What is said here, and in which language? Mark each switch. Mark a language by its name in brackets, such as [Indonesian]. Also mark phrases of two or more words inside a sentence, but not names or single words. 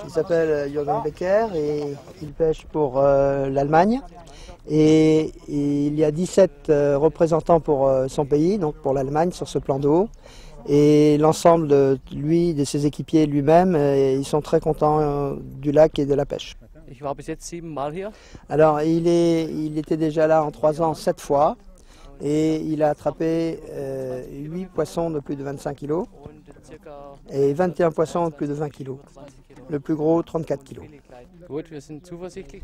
[French] Il s'appelle Jürgen Becker et il pêche pour l'Allemagne. Et il y a 17 représentants pour son pays, donc pour l'Allemagne sur ce plan d'eau. Et l'ensemble de ses équipiers lui-même, ils sont très contents du lac et de la pêche. [German] Ich war bis jetzt 7 Mal hier. [French] Alors il était déjà là en 3 ans 7 fois et il a attrapé 8 poissons de plus de 25 kg et 21 poissons de plus de 20 kg. Le plus gros 34 kg. [German] Gut, wir sind zuversichtlich.